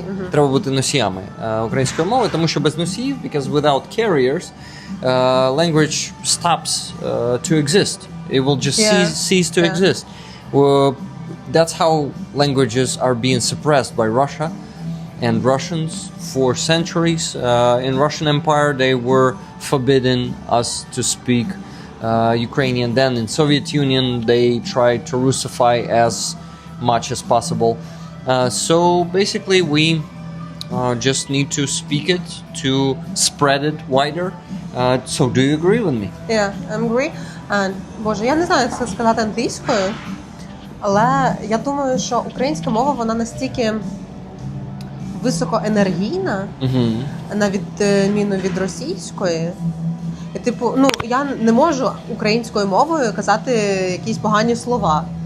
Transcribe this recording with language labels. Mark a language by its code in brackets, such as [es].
[uk] Треба бути носіями української мови, тому що без носіїв, [en] because without carriers, language stops to exist. It will just cease to exist. That's how languages are being suppressed by Russia and Russians for centuries. In Russian Empire, they were forbidden us to speak Ukrainian. Then in Soviet Union, they tried to Russify as much as possible. So basically, we just need to speak it to spread it wider. So do you agree with me? Yeah, I agree. [uk] And, я не знаю, як це сказати англійською, але я думаю, що українська мова, вона настільки високоенергійна, на відміну від російської. І, типу, я не можу українською мовою казати якісь погані слова.